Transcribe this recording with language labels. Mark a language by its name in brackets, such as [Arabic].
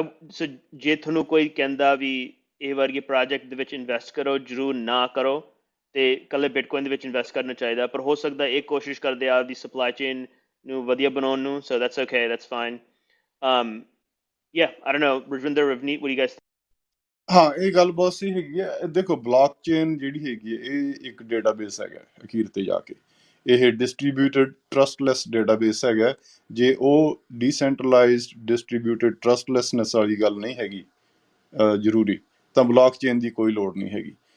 [Punjabi] ਸੋ ਜੇ ਤੁਹਾਨੂੰ ਕੋਈ ਕਹਿੰਦਾ ਵੀ ਇਹ ਵਰਗੇ ਪ੍ਰੋਜੈਕਟ ਦੇ ਵਿੱਚ ਇਨਵੈਸਟ ਕਰੋ, ਜ਼ਰੂਰ ਨਾ ਕਰੋ, ਤੇ ਇਕੱਲੇ ਬਿਟਕੋਇਨ ਦੇ ਵਿੱਚ ਇਨਵੈਸਟ ਕਰਨਾ ਚਾਹੀਦਾ। ਪਰ ਹੋ ਸਕਦਾ ਇਹ ਕੋਸ਼ਿਸ਼ ਕਰਦੇ ਆ ਆਪਦੀ ਸਪਲਾਈ ਚੇਨ ਨੂੰ ਵਧੀਆ ਬਣਾਉਣ ਨੂੰ। [English] So that's okay, that's fine. Yeah, I don't know, Rajvinder, Ravneet, what do you guys think? [Punjabi] ਹਾਂ, ਇਹ ਗੱਲ ਬਹੁਤ ਸਹੀ ਹੈਗੀ ਹੈ। ਦੇਖੋ, ਬਲੌਕਚੇਨ ਜਿਹੜੀ ਹੈਗੀ ਹੈ, ਇਹ ਇੱਕ ਡੇਟਾਬੇਸ ਹੈਗਾ ਅਖੀਰ ਤੇ ਜਾ ਕੇ। ਇਹ ਡਿਸਟਰੀਬਿਊਟਡ ਟਰਸਟਲੈਸ ਡੇਟਾਬੇਸ ਹੈਗਾ। ਜੇ ਉਹ ਡੀਸੈਂਟਰਲਾਈਜ਼ਡ ਡਿਸਟਰੀਬਿਊਟਡ ਟਰਸਟਲੈਸਨੈਸ ਵਾਲੀ ਗੱਲ ਨਹੀਂ ਹੈਗੀ ਜ਼ਰੂਰੀ, ਤਾਂ ਬਲੌਕਚੇਨ ਦੀ ਕੋਈ ਲੋੜ ਨਹੀਂ ਹੈਗੀ।